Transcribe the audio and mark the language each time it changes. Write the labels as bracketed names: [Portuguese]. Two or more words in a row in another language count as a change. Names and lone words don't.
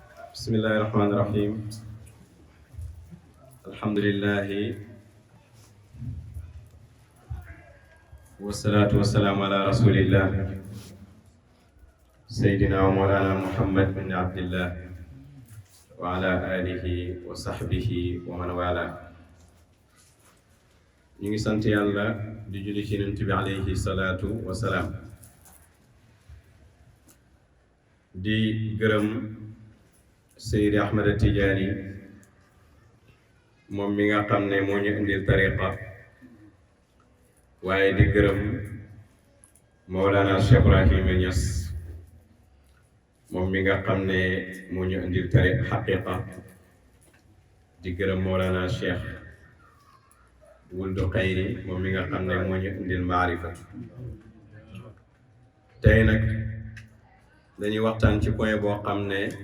[Arabic] بسم الله الرحمن الرحيم الحمد لله والصلاة والسلام على رسول الله سيدنا ومولانا محمد بن عبد الله وعلى آله وصحبه ومن والاه [Wolof] ñu ngi sant Yàlla di julli ci Yonent bi [Arabic] عليه الصلاة والسلام [Wolof] di gërëm Seydi Ahmed Tidiane moom mi nga xam ne moo ñu indil tariqa waaye di gërëm Mawlana Cheikh-Ibrahim Niass moom mi nga xam ne moo ñu indil tariqa xaqiqa di gërëm Mawlana Cheikh Wuldu Xayri moom mi nga xam ne moo ñu indil maarifa tey nag dañuy waxtaan ci point boo xam ne